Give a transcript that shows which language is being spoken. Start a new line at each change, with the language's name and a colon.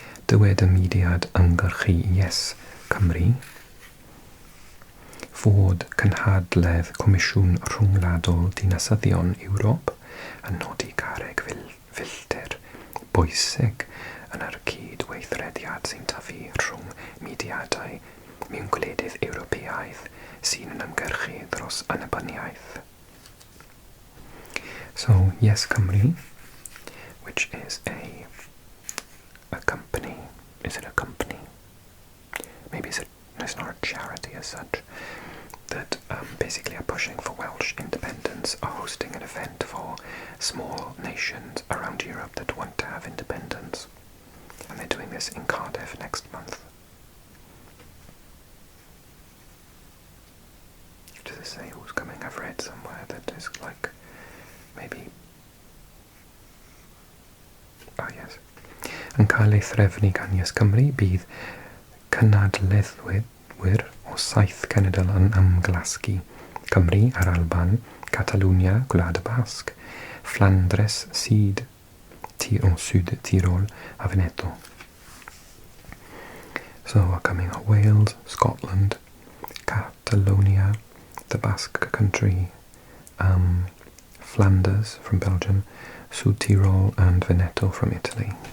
Welsh: Dywed y mudiad ymgyrchu Yes Cymru fod cynhadledd Comisiwn Rhwngwladol Dinasyddion Ewrop yn nodi carreg filltir bwysig yn yr cydweithrediad sy'n tyfu rhwng mudiadau mewn gwledydd Ewropeaidd sy'n yn ymgyrchu dros annibyniaeth.
English: So, Yes Cymru, which is a company. Is it a company? Maybe it's not a charity as such. That basically are pushing for Welsh independence, are hosting an event for small nations around Europe that want to have independence. And they're doing this in Cardiff next month. Does it say who's coming? I've read somewhere that is maybe... Oh yes.
Welsh: Yn cael ei threfnu gan Yes Cymru bydd cynadleddwyr o 7 cenedl yn ymglasgu: Cymru a'r Alban, Catalwnia, Gwlad y Basg, Flandres Syd, Syd Tirol a Veneto.
English: So we're coming up Wales, Scotland, Catalonia, the Basque country, Flanders from Belgium, Sud Tirol and Veneto from Italy.